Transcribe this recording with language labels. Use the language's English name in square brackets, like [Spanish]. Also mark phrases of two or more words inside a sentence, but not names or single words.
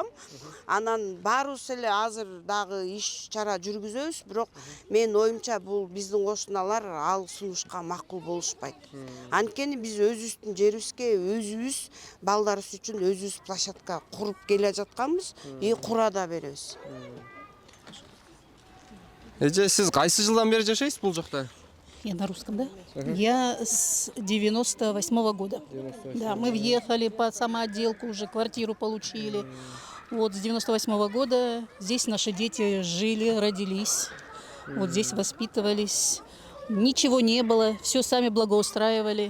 [Kyrgyz] Анан баарыбыз эле азыр дагы иш-чара жүргүзөбүз, бирок менин оюмча бул биздин кошуналар ал сунушка макул болушпайт. Анткени биз өзүбүздүн жерибизге өзүбүз балдарыбыз үчүн өзүбүз площадка куруп келе жатканбыз, кура да беребиз. Эже, сиз кайсы жылдан бери жашайсыз бул жакта? [Russian] Я на русском, да? Я с 98-го года. Да, мы въехали по самоотделку, уже квартиру получили. Вот с 98-го года здесь наши дети жили, родились, вот здесь воспитывались. Ничего не было, все сами благоустраивали.